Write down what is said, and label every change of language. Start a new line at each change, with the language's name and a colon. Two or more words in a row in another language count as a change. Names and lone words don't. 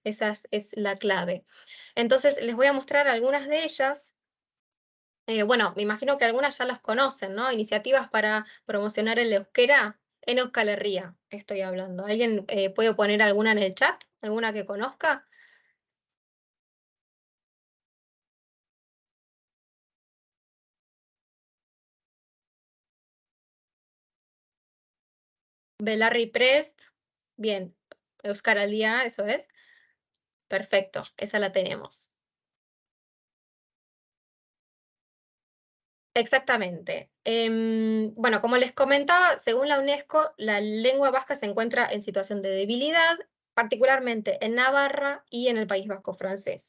Spanish: Esa es la clave. Entonces, les voy a mostrar algunas de ellas. Bueno, me imagino que algunas ya las conocen, ¿no? Iniciativas para promocionar el euskera en Euskal Herria, estoy hablando. ¿Alguien puede poner alguna en el chat? ¿Alguna que conozca? Belarri Prest, bien. Euskal Herria, eso es. Perfecto, esa la tenemos. Exactamente. Bueno, como les comentaba, según la UNESCO, la lengua vasca se encuentra en situación de debilidad, particularmente en Navarra y en el País Vasco francés.